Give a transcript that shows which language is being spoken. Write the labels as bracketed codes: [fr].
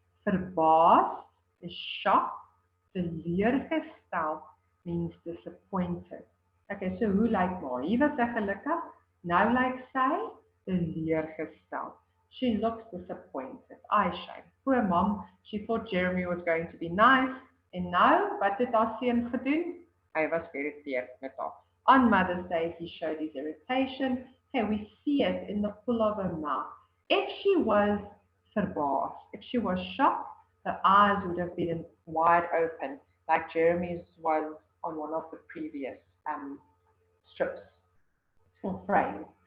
[en] Verbaas is shocked. Teleurgestel means disappointed. [af] Okay, so hoe lyk maar? Hier was sy gelukkig. Nou lyk sy teleurgestel. [en] She looks disappointed. Eye shame. Poor mom, she thought Jeremy was going to be nice. [af] En nou, wat het haar seun gedoen? Hy was geïrriteerd met haar. [en] On Mother's Day, he showed his irritation. Okay, we see it in the pull of her mouth. If she was verbaasd, if she was shocked, her eyes would have been wide open, like Jeremy's was on one of the previous strips or frames.